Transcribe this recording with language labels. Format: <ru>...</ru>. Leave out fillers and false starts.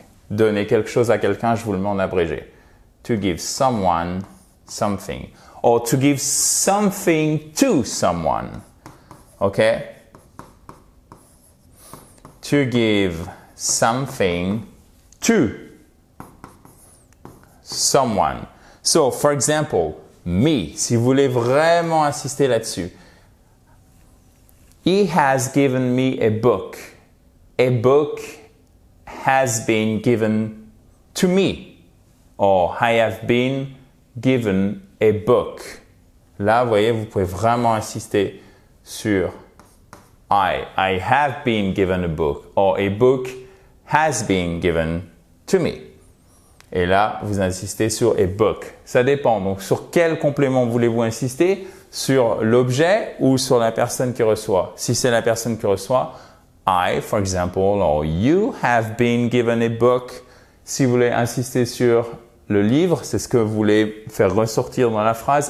<fr>Donner quelque chose à quelqu'un, je vous le mets en abrégé.</fr> <en>To give someone something. Or to give something to someone. Okay? To give something to someone. So, for example, me,</en> <fr>si vous voulez vraiment insister là-dessus.</fr> <en>He has given me a book. A book has been given to me. Or I have been given a book.</en> <fr>Là, vous voyez, vous pouvez vraiment insister sur</fr> <en>I have been given a book. Or a book has been given to me.</en> <fr>Et là, vous insistez sur</fr> <en>a book.</en> <fr>Ça dépend. Donc, sur quel complément voulez-vous insister? Sur l'objet ou sur la personne qui reçoit? Si c'est la personne qui reçoit,</fr> <en>I, for example, or you have been given a book.</en> <fr>Si vous voulez insister sur le livre, c'est ce que vous voulez faire ressortir dans la phrase.</fr>